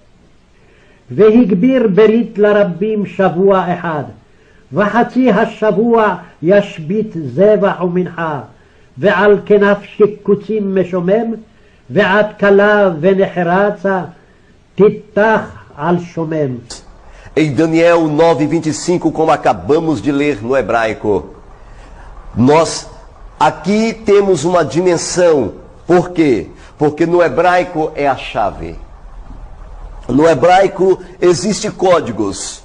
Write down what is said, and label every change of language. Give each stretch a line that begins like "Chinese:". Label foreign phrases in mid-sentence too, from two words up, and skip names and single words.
Hebrew: והגביר ברית לרבים שבוע אחד, וחצי השבוע ישבית זבח ומנחה, ועל כנף שקוצים משומם, ועד כלה ונחרצה תיתח על שומם.
Portuguese: Em Daniel 9:25, como acabamos de ler no hebraico, nós aqui temos uma dimensão. Por quê? Porque no hebraico é a chave. No hebraico existem códigos.